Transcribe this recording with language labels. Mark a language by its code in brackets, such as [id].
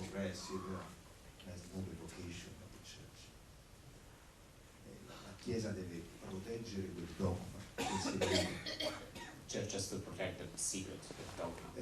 [en] That's not the vocation of the church. [it] La Chiesa deve proteggere quel dogma, quel segreto. [en] Church has to protect the secret, the dogma.